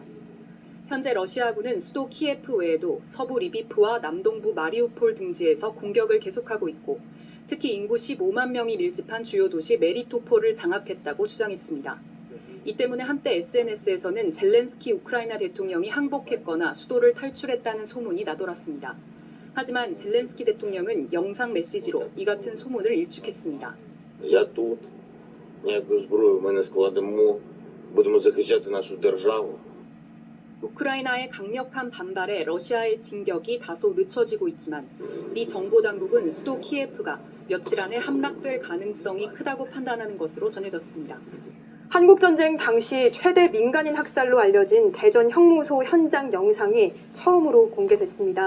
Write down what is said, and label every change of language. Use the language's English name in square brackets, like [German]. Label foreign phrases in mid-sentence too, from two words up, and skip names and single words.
[Korean] 현재 러시아군은 수도 키예프 외에도 서부 리비프와 남동부 마리우폴 등지에서 공격을 계속하고 있고 특히 인구 15만 명이 밀집한 주요 도시 메리토폴을 장악했다고 주장했습니다. 이 때문에 한때 SNS에서는 젤렌스키 우크라이나 대통령이 항복했거나 수도를 탈출했다는 소문이 나돌았습니다. 하지만 젤렌스키 대통령은 영상 메시지로 이 같은 소문을 일축했습니다. [Ukrainian] Я тут. Ніякої зброї ми не складемо. Будемо захищати нашу державу. [Korean] 우크라이나의 강력한 반발에 러시아의 진격이 다소 늦춰지고 있지만 미 정보당국은 수도 키예프가 며칠 안에 함락될 가능성이 크다고 판단하는 것으로 전해졌습니다. 한국전쟁 당시 최대 민간인 학살로 알려진 대전 형무소 현장 영상이 처음으로 공개됐습니다.